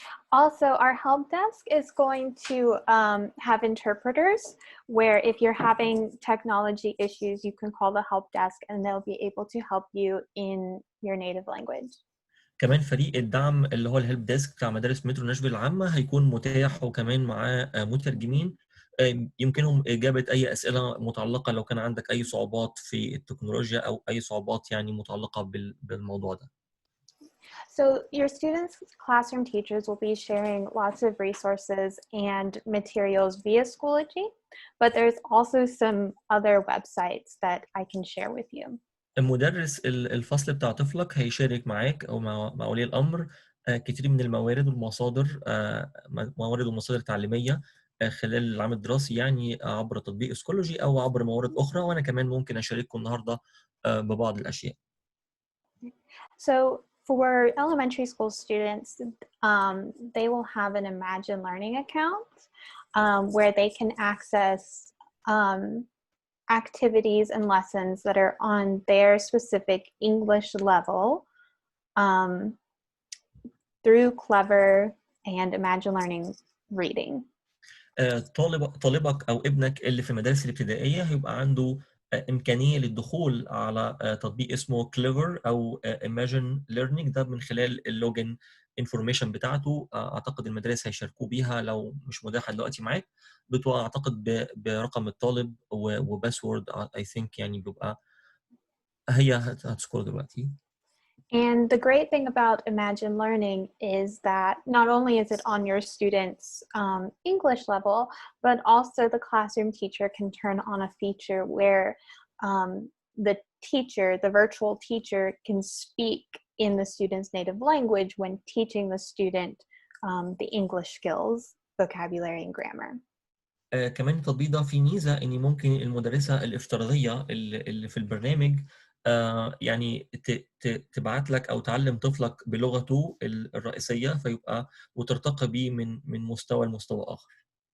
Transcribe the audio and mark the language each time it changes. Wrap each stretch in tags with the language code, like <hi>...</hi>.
<en>Also, our help desk is going to have interpreters where if you're having technology issues, you can call the help desk and they'll be able to help you in your native language.</en> <ar>كمان فريق الدعم اللي هو الهيلب ديسك بتاع مدارس مترو ناشفيل العامة هيكون متاح، وكمان معاه مترجمين يمكنهم إجابة أي أسئلة متعلقة لو كان عندك أي صعوبات في التكنولوجيا أو أي صعوبات يعني متعلقة بالموضوع ده.</ar> <en>So your students' classroom teachers will be sharing lots of resources and materials via Schoology, but there's also some other websites that I can share with you.</en> <ar>المدرس الفصل بتاع طفلك هيشارك معاك أو مع ولي الأمر كتير من الموارد والمصادر، موارد ومصادر تعليمية خلال العام الدراسي يعني عبر تطبيق سكولوجي أو عبر موارد أخرى، وأنا كمان ممكن أشارككم النهاردة ببعض الأشياء.</ar> <en>So for elementary school students, they will have an Imagine Learning account where they can access activities and lessons that are on their specific English level through Clever and Imagine Learning reading.</en> <ar>طالبك أو ابنك اللي في المدارس الابتدائية هيبقى عنده إمكانية للدخول على تطبيق اسمه Clever أو Imagine Learning، ده من خلال اللوجن انفورميشن بتاعته. أعتقد المدارس هيشاركوا بيها لو مش متاحة دلوقتي معاك، بتبقى أعتقد برقم الطالب وباسورد</ar> <en>I think</en> <ar>يعني بيبقى هي هتذكره دلوقتي.</ar> <en>And the great thing about Imagine Learning is that not only is it on your students' English level, but also the classroom teacher can turn on a feature where the teacher, the virtual teacher, can speak in the student's native language when teaching the student the English skills, vocabulary, and grammar.</en> <ar>كمان التطبيق ده فيه ميزة إن ممكن المدرسة الافتراضية اللي في البرنامج يعني تبعت لك أو تعلم طفلك بلغته الرئيسية فيبقى وترتقي بيه من مستوى لمستوى آخر.</ar>